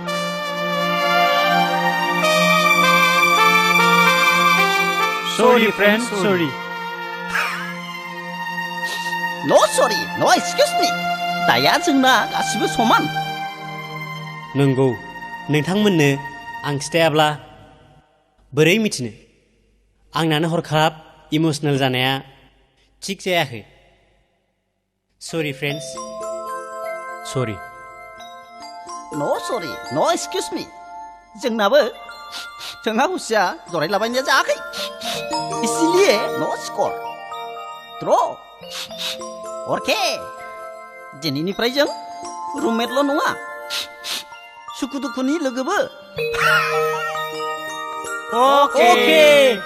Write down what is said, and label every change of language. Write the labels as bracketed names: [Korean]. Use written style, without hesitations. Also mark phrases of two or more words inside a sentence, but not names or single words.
[English] Sorry, friend, sorry. No sorry, no excuse me. [Bodo] दाया जोंना गासिबो समान. नंगौ नोंथांमोननो आं खिथायाब्ला बोरै मिथिनो आंनानो हरखाब इमोशनेल जानाया थिग जायाखै [English] sorry friends sorry No sorry, no excuse me. [Bodo] जोंनाबो जोंहा हुसिया जरायलाबायनाया जायाखै. [English] इसलिए no score. Draw. Okay. [Bodo] दिनैनिफ्राय जों रुममेटल' नङा. सुखु दुखुनि लोगोबो. [English] Okay.